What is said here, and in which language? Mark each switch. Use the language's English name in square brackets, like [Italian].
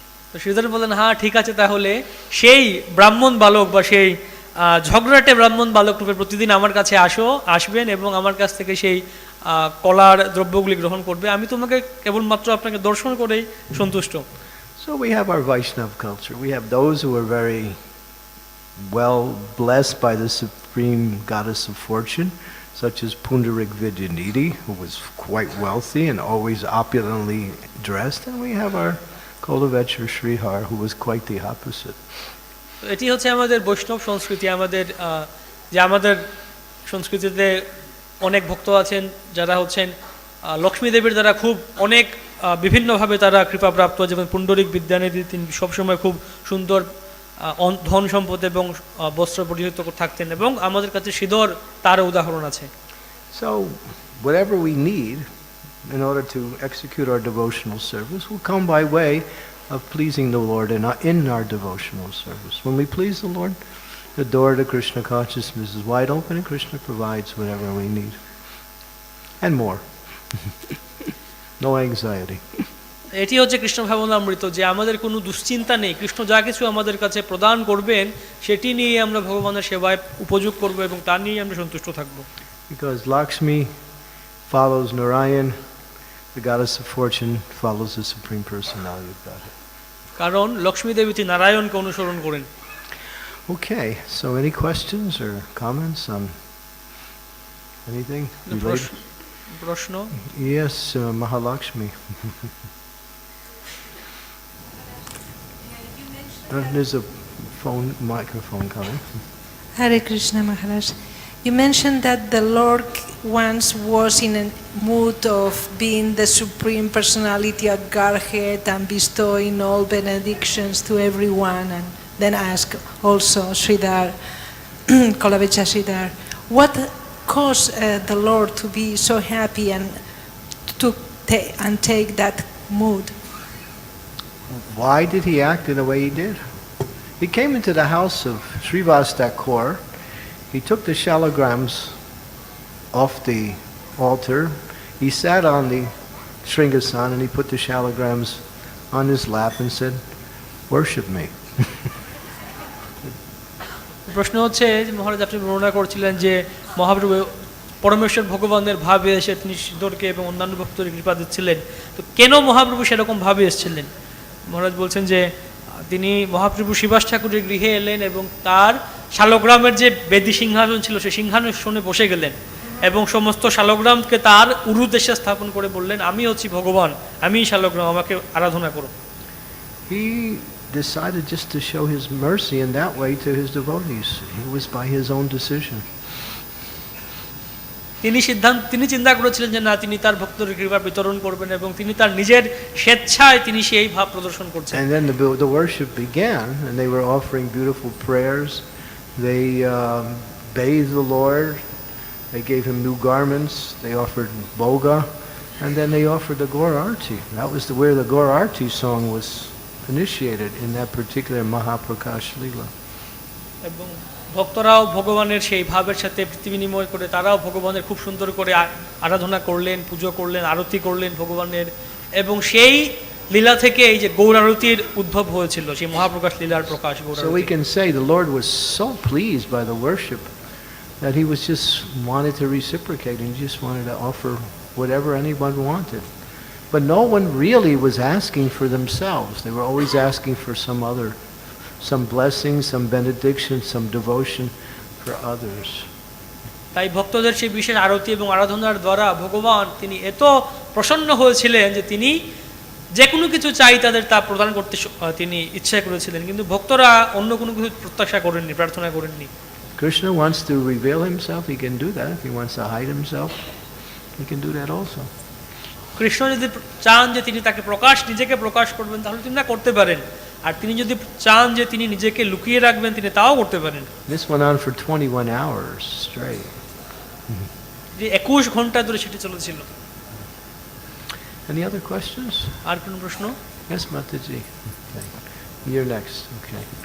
[Bangla] তো শ্রীধর বললেন, হ্যাঁ ঠিক আছে, তাহলে সেই ব্রাহ্মণ বালক বা সেই ঝগড়াটে ব্রাহ্মণ বালক রূপে প্রতিদিন আমার কাছে আসবেন এবং আমার কাছ থেকে সেই কলার দ্রব্যগুলি গ্রহণ করবে, আমি তোমাকে কেবলমাত্র আপনাকে দর্শন করেই সন্তুষ্ট। [English] So we have our Vaishnava culture. We have those who are very well blessed by the supreme goddess of fortune, such as Pundarik Vidyanidhi, who was quite wealthy and always opulently dressed, and we have our Kolavechur Srihar, who was quite the opposite. [Bangla] এটি হচ্ছে আমাদের বৈষ্ণব সংস্কৃতি, আমাদের সংস্কৃতিতে অনেক ভক্ত আছেন যারা হচ্ছেন লক্ষ্মী দেবীর দ্বারা খুব অনেক বিভিন্নভাবে তারা কৃপাপ্রাপ্ত, যেমন পুণ্ডরিক বিদ্যানিধি, তিনি সবসময় খুব সুন্দর ধন সম্পদ এবং বস্ত্র পরিহিত থাকতেন এবং আমাদের কাছে শ্রীধর তার উদাহরণ আছে। [English] So whatever we need in order to execute our devotional service will come by way of pleasing the Lord in our devotional service. When we please the Lord, the door to Krishna consciousness is wide open and Krishna provides whatever we need. And more. No anxiety. [Bangla] এটি হচ্ছে কৃষ্ণ ভাবনামৃত, যে আমাদের কোনো দুশ্চিন্তা নেই, কৃষ্ণ যা কিছু আমাদের কাছে প্রদান করবেন সেটি নিয়ে আমরা ভগবানের সেবায় উপযোগ করব এবং তা নিয়ে আমরা সন্তুষ্ট থাকব। [English] Because Lakshmi follows Narayan, the goddess of fortune follows the Supreme Personality of Godhead. [Bangla] কারণ লক্ষ্মী দেবী নারায়ণকে অনুসরণ করেন। [English] Okay, so any questions or comments on anything related? [Bangla] প্রশ্ন? [English] Yes, Mahalakshmi. There's a microphone coming. Hare Krishna Maharaj. You mentioned that the Lord once was in a mood of being the Supreme Personality of Godhead and bestowing all benedictions to everyone and then ask also Sridhar, Kolavecha Sridhar, what caused the Lord to be so happy and to take that mood? Why did he act in the way he did? He came into the house of Srivasta Kaur. He took the shalagrams off the altar. He sat on the Shringasan and he put the shalagrams on his lap and said, "Worship me." [Bangla] প্রশ্ন হচ্ছে যে মহারাজ আপনি বর্ণনা করছিলেন যে মহাপ্রভু পরমেশ্বর ভগবানের ভাবে এসে তিনি সিদ্ধরকে এবং অন্যান্য ভক্তদের কৃপা দিচ্ছিলেন, তো কেন মহাপ্রভু সেরকম ভাবে এসেছিলেন? মহারাজ বলছেন যে তিনি মহাপ্রভু শিবাস ঠাকুরের গৃহে এলেন এবং তার শালগ্রামের যে বেদী সিংহাসন ছিল সেই সিংহাসনে বসে গেলেন এবং সমস্ত শালগ্রামকে তার উরুদেশে স্থাপন করে বললেন, আমি হচ্ছি ভগবান, আমিই শালগ্রাম, আমাকে আরাধনা করো। [English] He decided just to show his mercy in that way to his devotees. It was by his own decision. [Bangla] তিনি চিন্তা করেছিলেন যে না, তিনি তার ভক্তদের কৃপা বিতরণ করবেন এবং তিনি তার নিজের স্বেচ্ছায় তিনি সেই ভাব প্রদর্শন করছেন। [English] And then the worship began, and they were offering beautiful prayers. They bathed the Lord. They gave him new garments. They offered boga, and then they offered the Gaur Arti. That was where the Gaur Arti song was initiated in that particular Mahaprakash Leela. [Bangla] এবং ভক্তরাও ভগবানের সেই ভাবের সাথে প্রীতি বিনিময় করে তারাও ভগবানের খুব সুন্দর করে আরাধনা করলেন, পুজো করলেন, আরতি করলেন ভগবানের, এবং সেই লীলা থেকে এই যে গৌর আরতির উদ্ভব হয়েছিল, সেই মহাপ্রকাশ লীলার প্রকাশ গৌর আরতি। [English] So we can say the Lord was so pleased by the worship that he was just wanted to reciprocate and just wanted to offer whatever anyone wanted. But no one really was asking for themselves. They were always asking for some blessing, some benediction, some devotion for others. [Bangla] তাই ভক্তদের সেই বিশেষ আরতি এবং আরাধনার দ্বারা ভগবান তিনি এত প্রসন্ন হয়েছিলেন যে তিনি যে কোনো কিছু চাই তাদের তা প্রদান করতে তিনি ইচ্ছা করেছিলেন, কিন্তু ভক্তরা অন্য কোনো কিছু প্রত্যাশা করেননি, প্রার্থনা করেননি। [English] Krishna wants to reveal himself, he can do that. If he wants to hide himself, he can do that also. [Bangla] Krishna যদি চান যে তিনি তাকে নিজেকে প্রকাশ করবেন তাহলে তিনি না করতে পারেন, আর তিনি যদি চান যে তিনি নিজেকে লুকিয়ে রাখবেন তিনি তাও করতে পারেন। [English] This went on for 21 hours straight. [Bangla] যে 21 ঘন্টা ধরে সেটি চলেছিল। [English] Any other questions? [Bangla] আর কোনো প্রশ্ন? [English] Yes, Mataji. Okay. You're next. Okay.